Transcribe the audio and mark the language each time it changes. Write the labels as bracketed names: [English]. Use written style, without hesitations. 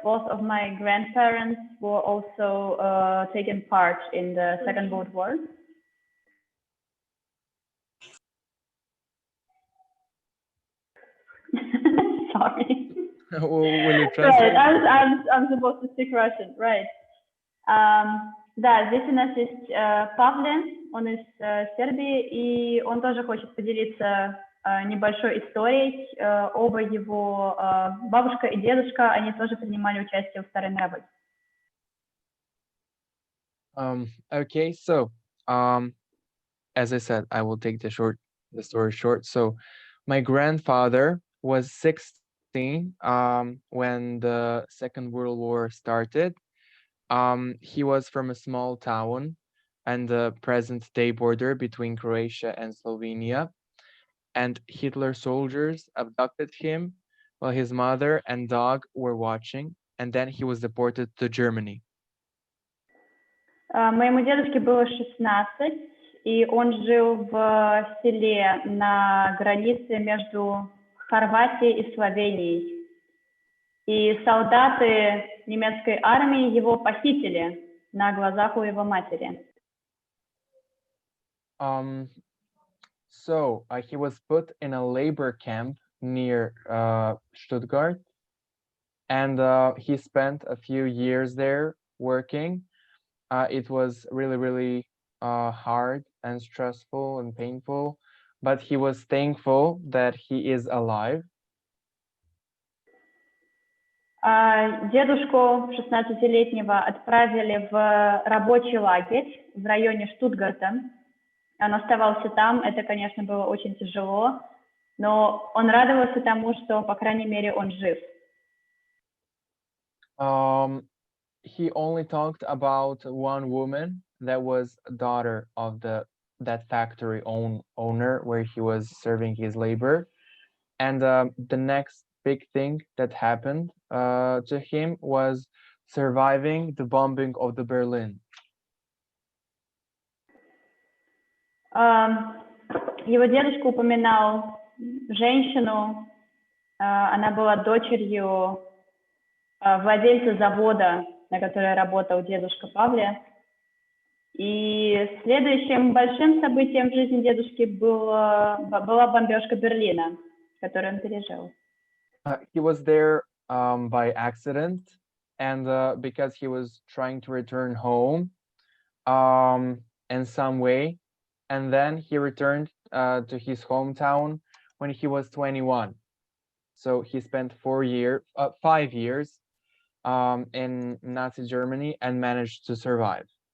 [English] Both of my grandparents were also taking part in the Second World War. Sorry. Will you Right, translate? I'm supposed to speak Russian, right. [Russian] Да, здесь у нас есть Павлин, он из Сербии, и он тоже хочет поделиться небольшой историей. Оба его бабушка и дедушка, они тоже принимали участие в Второй мировой. [English] Okay, so as I said, I will take the story short. So my grandfather was 16 when the Second World War started. He was from a small town and the present day border between Croatia and Slovenia. And Hitler soldiers abducted him while his mother and dog were watching. And then he was deported to Germany. [Russian] Моему дедушке было 16, и он жил в селе на границе между Хорватией и Словенией. И солдаты немецкой армии его похитили на глазах у его матери. [English] So he was put in a labor camp near Stuttgart, and he spent a few years there working. It was really, really hard and stressful and painful, but he was thankful that he is alive. [Russian] Дедушку 16-летнего отправили в рабочий лагерь в районе Штутгарта. Он оставался там, это, конечно, было очень тяжело, но он радовался тому, что, по крайней мере, он жив. [English] He only talked about one woman that was a daughter of that factory owner where he was serving his labor. And the next big thing that happened to him was surviving the bombing of the Berlin. [Russian] Его дедушка упоминал женщину, она была дочерью владельца завода, на котором работал дедушка Павле. И следующим большим событием в жизни дедушки была бомбежка Берлина, которую он пережил. [English] He was there by accident, and because he was trying to return home in some way, and then he returned to his hometown when he was 21. So he spent 5 years in Nazi Germany and managed to survive.